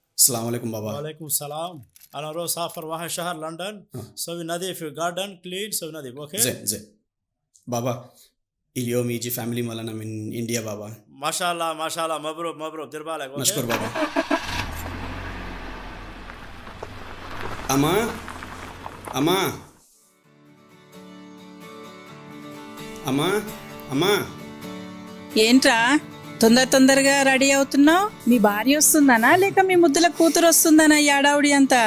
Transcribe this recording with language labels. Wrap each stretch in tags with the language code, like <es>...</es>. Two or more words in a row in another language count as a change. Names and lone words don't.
<ar>السلام عليكم بابا. وعليكم السلام. أنا روح سافر واحد شهر لندن سوي نظيف في</ar> <en>garden clean</en> <ar>سوي نظيف أوكي. زين بابا اليوم يجي فاميلي مالنا من إنديا بابا. ما شاء الله مبروك دير بالك أوكي. نشكر بابا.</ar> <te>అమ్మా ఏంట్రా తొందరగా రెడీ అవుతున్నావు? మీ భార్య వస్తుందనా లేక మీ ముద్దుల కూతురు వస్తుందనా ఈ ఆడావుడి అంతా?</te>